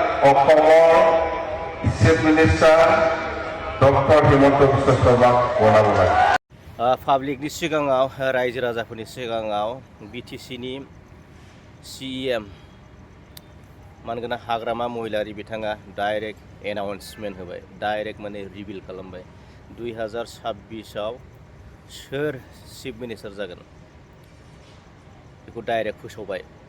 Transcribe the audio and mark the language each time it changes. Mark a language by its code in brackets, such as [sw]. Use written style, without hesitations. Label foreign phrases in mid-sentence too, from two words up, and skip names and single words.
[as] অসমৰ [en] chief minister [as] ডক্টৰ হিমন্ত বিশ্ব শৰ্মাক বনাব লাগে। [brx] पाब्लिकनि सिगाङाव रायजो राजाफोरनि सिगाङाव बिटिसिनि सिएम मानगोना हाग्रामा महिलारि बिथाङा [en] direct announcement [brx] होबाय, डाइरेक्ट माने रिभिल खालामबाय 2026आव सोर [en] chief minister [brx] जागोन बेखौ डाइरेक्ट फोसावबाय